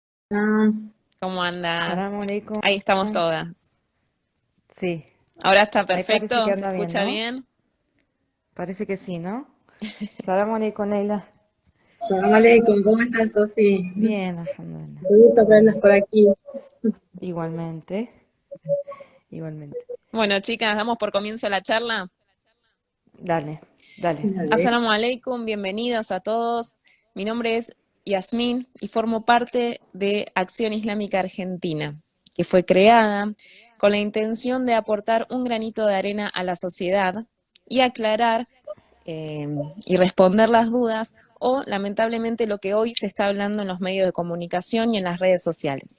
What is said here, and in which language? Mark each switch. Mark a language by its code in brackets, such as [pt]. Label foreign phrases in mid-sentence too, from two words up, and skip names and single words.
[es] Ah, ¿Cómo andas? [ar] سلام عليكم. [es] Ahí estamos todas. Sí, ¿Ahora está ahí parece que perfecto? ¿Se anda bien, escucha ¿no? bien? Parece que sí, ¿no? [ar] سلام عليكم, Leila. سلام عليكم, [es] ¿cómo estás, Sofi? Bien, alhamdulillah. Me gusta verlas por aquí. Igualmente, igualmente. Bueno, chicas, damos por comienzo la charla. Dale, dale. Dale. [ar] السلام عليكم, [es] bienvenidos a todos. Mi nombre es Yasmín y formo parte de Acción Islámica Argentina, que fue creada con la intención de aportar un granito de arena a la sociedad y aclarar eh, y responder las dudas o, lamentablemente, lo que hoy se está hablando en los medios de comunicación y en las redes sociales.